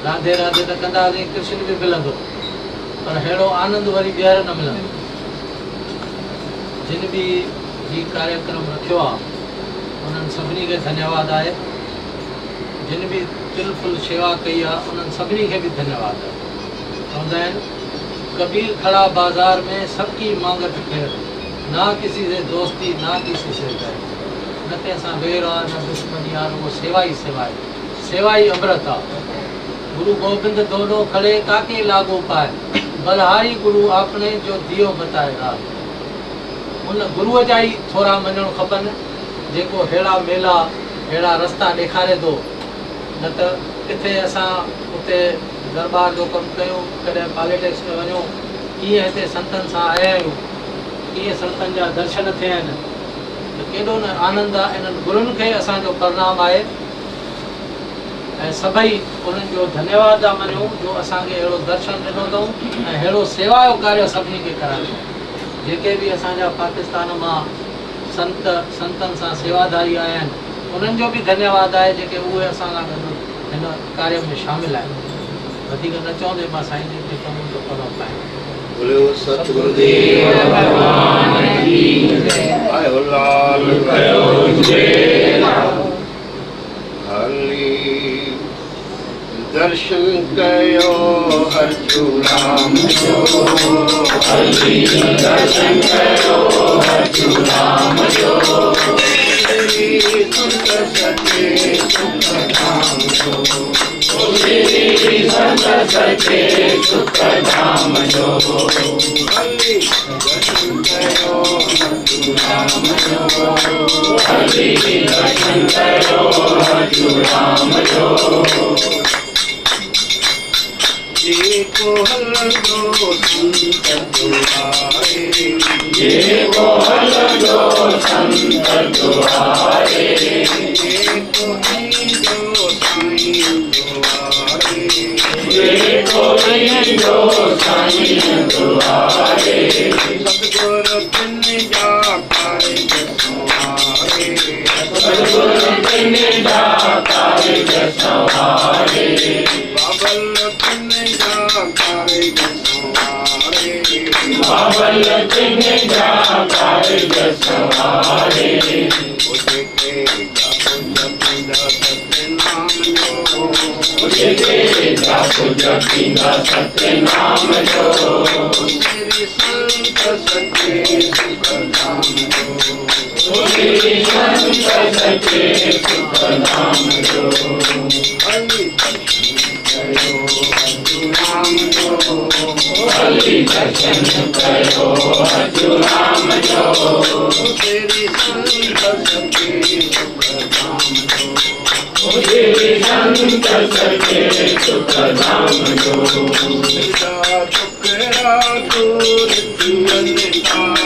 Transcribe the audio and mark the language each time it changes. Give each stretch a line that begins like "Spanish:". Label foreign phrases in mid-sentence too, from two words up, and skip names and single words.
Sindhi: राधे राधे त कंदासीं, कृष्ण बि मिलंदो, पर अहिड़ो आनंद वरी ॿीहर न मिलंदो। जिन बि ही कार्यक्रम रखियो आहे उन्हनि सभिनी खे धन्यवाद आहे। जिन बि तिल फुल शेवा कई आहे उन्हनि सभिनी खे बि धन्यवाद आहे। चवंदा आहिनि
Hindi: कबीर खड़ा बाजार में सबकी मांगत खैर, ना किसी से दोस्ती ना किसी से बैर,
Sindhi: न कंहिंसां वेर आहे न दुश्मनी आहे, रुगो सेवा ही सेवा ही अमृत आहे।
Hindi: गुरु गोबिंद दोनों खड़े काके लागू पाए, बलहारी गुरु आपने जो दियो बताएगा।
Sindhi: उन गुरुअ जा ही थोड़ा मञणु खपनि, जेको अहिड़ा मेला अहिड़ा रस्ता ॾेखारे थो। न त किथे असां उते दरबार जो कमु कयूं, कॾहिं पॉलिटिक्स में वञूं, कीअं हिते संतनि सां आया आहियूं, कीअं संतनि जा दर्शन थिया आहिनि, त केॾो न आनंद आहे। इन्हनि गुरुनि खे असांजो प्रणाम आहे ऐं सभई उन्हनि जो धन्यवाद था मञूं जो असांखे अहिड़ो दर्शन ॾिनो अथऊं ऐं अहिड़ो सेवा जो कार्य सभिनी खे करायो। जेके बि असांजा पाकिस्तान मां संतनि सां सेवादारी आया आहिनि, उन्हनि जो बि धन्यवाद आहे जेके उहे असां सां गॾु हिन कार्य में शामिल आहिनि। वधीक न चवंदे मां साईं जी खे चवंदुमि त पढ़ो पाए।
Hindi: बोलो सतगुरुदेव भगवान की जय।
Sindhi: आयो लाल कयो जय। हरि दर्शन कयो अर्जुन राम जो, हरि दर्शन कयो अर्जुन राम जो, संत सचे सुख धाम जो, संत सचे सुख धाम जो, हरि दर्शन कयो अर्जुन राम जो, हरि दर्शन कयो अर्जुन राम जो। जेको हलंदो संत दुआरे, जेको हलंदो संत दुआरे, जेको ईंदो साईं दुआरे, जेको ईंदो साईं दुआरे, सतगुरु बिन जा कारज संवारे, सतगुरु बिन जा कारज संवारे, बाबल बिन जा कारज संवारे, बाबल बिन जा कारज संवारे, उजके जापो जपींदा सतनाम जो, उजके जापो जपींदा सतनाम जो, तेरी संत सचे सुख धाम जो, तेरी संत सचे सुख धाम जो, हरि दर्शन कयो अर्जुन राम जो, हरि दर्शन कयो अर्जुन राम जो, तेरी संत सचे सुख धाम जो, तेरी संत सचे सुख धाम जो, दुखड़ा दूर थियन था,